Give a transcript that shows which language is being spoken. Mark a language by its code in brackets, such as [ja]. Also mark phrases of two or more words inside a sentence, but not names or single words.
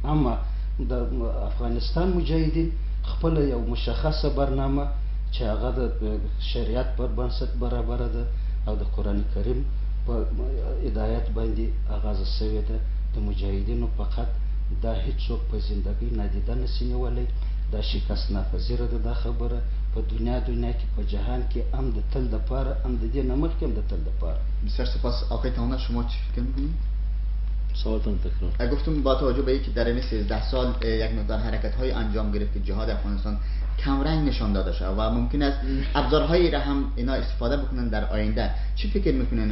[ps] اما د افغانستان مجاهدین خپله یو مشخصه برنامه چې هغه د شریعت پر بنسټ برابره ده او د قرآن کریم په هدایت باندې آغازه شوې ده. د مجاهدینو فقط دا هیڅوک په زندګۍ نادیده نشي نیولی. دا شکست ناپذیره ده دا خبره په دنیا کې په جهان کې هم د تل دپاره، هم د دې نه مخکې هم د تل دپاره. [fa] بسیار سپاس. آقای تهانت شما چی فکر میکنید؟ سوالتون تکرار. گفتم با توجه به اینکه در این 13 سال یک مقدار حرکت های انجام گرفت که جهاد افغانستان کمرنگ نشان داده شد و ممکن است ابزارهایی را هم اینا استفاده بکنن در آینده، چی فکر میکنن؟